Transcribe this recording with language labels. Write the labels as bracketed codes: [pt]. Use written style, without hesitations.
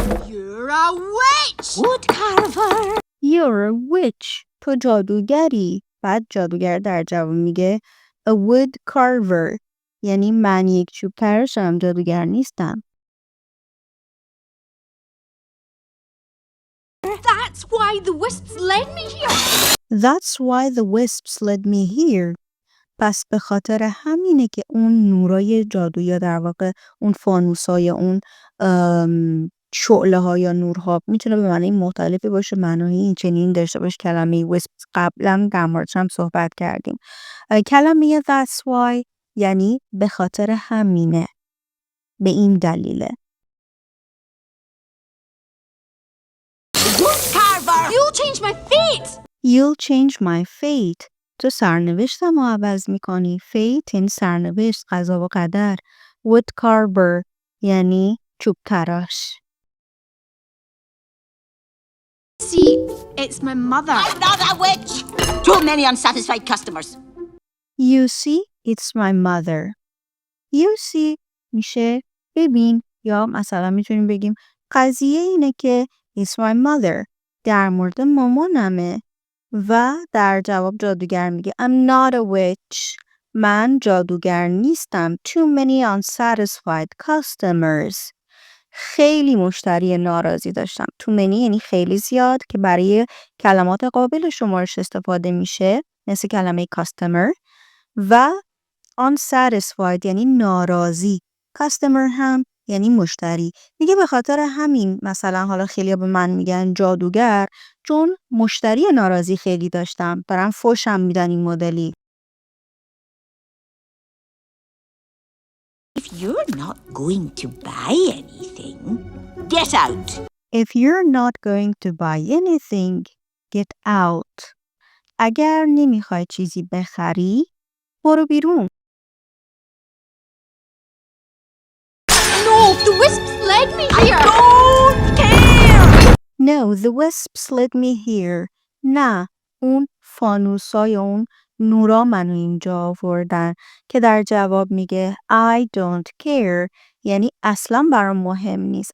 [en] You're a witch! Wood carver. You're a witch. [fa] تو جادوگری. بعد جادوگر در جواب میگه [en] a wood carver. [fa] یعنی من یک چوب تراشم جادوگر نیستم. [en] That's why the wisps led me here! That's why the wisps led me here. [fa] پس به خاطر همینه که اون نورای جادو یا در واقع اون فانوسای اون شعله ها یا نورها میتونه به معنی مختلفی باشه. معنای این چنین داشته باشه. کلمه wisps قبلا در موردش هم صحبت کردیم. کلمه [en] that's why [fa] یعنی به خاطر همینه. به این دلیله. [en] Wood carver. You'll change my fate! You'll change my fate. [fa] تو سرنوشتم رو عوض میکنی. Fate یعنی سرنوشت، قضا و قدر. [en] Wood carver [fa] یعنی چوب تراش. [en] See, it's my mother. I'm not a witch. Too many unsatisfied customers. You see, it's my mother. [fa] You see میشه ببین یا مثلا میتونیم بگیم قضیه اینه که [en] it's my mother. [fa] در مورد مامانمه. و در جواب جادوگر میگه [en] I'm not a witch. [fa] من جادوگر نیستم. [en] Too many unsatisfied customers. [fa] خیلی مشتری ناراضی داشتم. [en] Too many [fa] یعنی خیلی زیاد که برای کلمات قابل شمارش استفاده میشه مثل کلمه customer و unsatisfied یعنی ناراضی. customer هم یعنی مشتری. میگه به خاطر همین مثلا حالا خیلی به من میگن جادوگر چون مشتری ناراضی خیلی داشتم. برام فوشم میدن این مدلی. [en] If you're not going to buy anything, get out. If you're not going to buy anything, get out. [fa] اگر نمیخوای چیزی بخری برو بیرون. [en] No, the wisps led me here! Don't care. No, the wisps led me here. [fa] نه، اون فانوسای اون نورا منو اینجا آوردن که در جواب میگه [en] I don't care [fa] یعنی اصلا برام مهم نیست.